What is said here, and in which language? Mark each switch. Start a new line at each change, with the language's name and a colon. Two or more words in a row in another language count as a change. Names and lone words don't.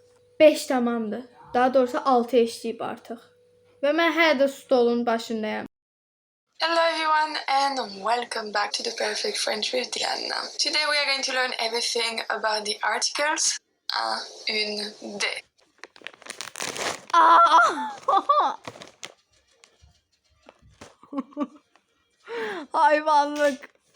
Azerbaijani: 5 tamamdır. Daha doğrusu 6 eşləyib artıq. Və mən hələ də stolun başındayım.
English: Hello everyone and welcome back to the Perfect French with Diana. Today we are going to learn everything about the articles.
French: Un, une, des.
Azerbaijani: Hayvanlık.